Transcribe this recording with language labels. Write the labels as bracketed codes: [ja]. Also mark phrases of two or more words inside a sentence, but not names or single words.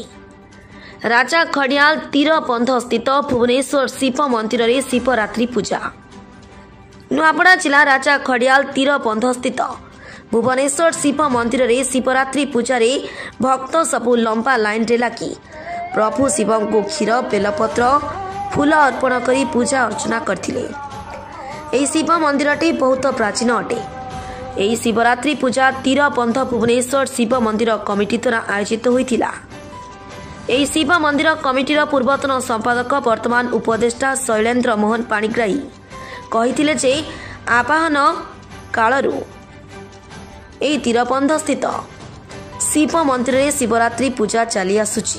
[or] ରାଜା ଖଡ଼ିଆଲ ତୀର ବନ୍ଧ ସ୍ଥିତ ଭୁବନେଶ୍ୱର ଶିବ ମନ୍ଦିର ରେ ଶିବରାତ୍ରି ପୂଜା। ନୂଆପଡ଼ା ଜିଲ୍ଲା ରାଜା ଖଡ଼ିଆଲ ତୀର ବନ୍ଧ ସ୍ଥିତ ଭୁବନେଶ୍ୱର ଶିବ ମନ୍ଦିର ରେ ଶିବରାତ୍ରି ପୂଜା ରେ ଭକ୍ତ ସବୁ ଲମ୍ବା ଲାଇନ ରେ ଲାଗି ପ୍ରଭୁ ଶିବ କୁ କ୍ଷୀର ବେଲପତ୍ର ଫୁଲ ଅର୍ପଣ କରି ପୂଜା ଅର୍ଚ୍ଚନା କରୁଥିଲେ। ଏହି ଶିବ ମନ୍ଦିରଟି ବହୁତ ପ୍ରାଚୀନ ଅଟେ। ଏହି ଶିବରାତ୍ରି ପୂଜା ତୀର ବନ୍ଧ ଭୁବନେଶ୍ୱର ଶିବ ମନ୍ଦିର କମିଟି ଦ୍ୱାରା ଆୟୋଜିତ ହୋଇଥିଲା। ଏହି ଶିବ ମନ୍ଦିର କମିଟିର ପୂର୍ବତନ ସମ୍ପାଦକ ବର୍ତ୍ତମାନ ଉପଦେଷ୍ଟା ଶୈଳେନ୍ଦ୍ର ମୋହନ ପାଣିଗ୍ରାହୀ କହିଥିଲେ ଯେ ଆବାହନ କାଳରୁ ଏହି ତୀରବନ୍ଧ ସ୍ଥିତ ଶିବ ମନ୍ଦିରରେ ଶିବରାତ୍ରି ପୂଜା ଚାଲି ଆସୁଛି।